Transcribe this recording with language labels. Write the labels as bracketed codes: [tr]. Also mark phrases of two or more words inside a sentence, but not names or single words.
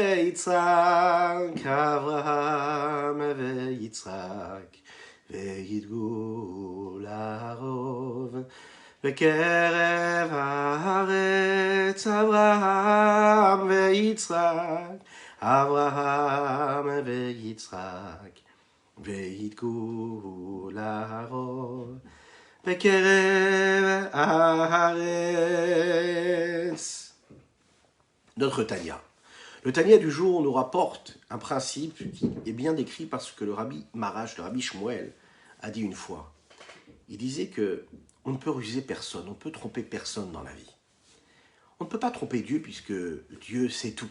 [he] ויצחק, וידגו לרוב בקרב הארץ, אברהם ויצחק, וידגו לרוב בקרב הארץ. [fr] Notre Tania. Le Tania du jour nous rapporte un principe qui est bien décrit parce que le Rabbi Marash, le Rabbi Shmuel, a dit une fois. il disait que on ne peut ruser personne, on ne peut tromper personne dans la vie. On ne peut pas tromper Dieu puisque Dieu sait tout.